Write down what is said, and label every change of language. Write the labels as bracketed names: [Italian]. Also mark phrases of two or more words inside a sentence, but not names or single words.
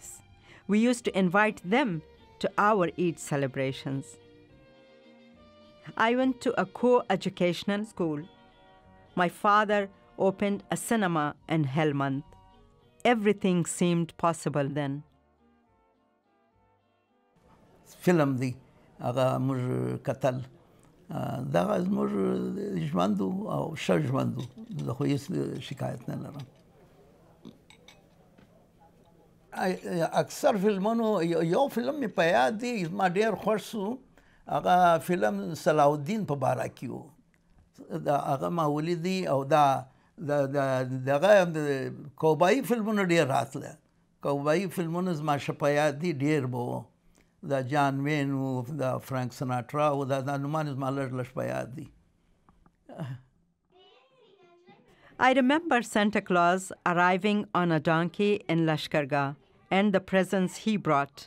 [English] We used to invite them to our Eid celebrations. I went to a co-educational school. My father opened a cinema in Helmand. Everything seemed possible then. [Pashto] فلم دی هغه موږ کتل دغه زموږ ژوند او ښه ژوند زه خو هېڅ شکایت نه لرم. اکثر فلمونو یو فلم مې په یاد دی زما ډېر خوښ سو هغه فلم صلاح الدین په باره کې و. هغه ما ولیدي او دغه کوبایي فلمونه ډېر راتله. کوبایي فلمونه زما ښه په یاد دي ډېر به و. دا جان وین و دا فرانک سناټرا و دا نومان زما لږ په یاد دي. [English] I remember Santa Claus arriving on a donkey in Lashkargah and the presents he brought.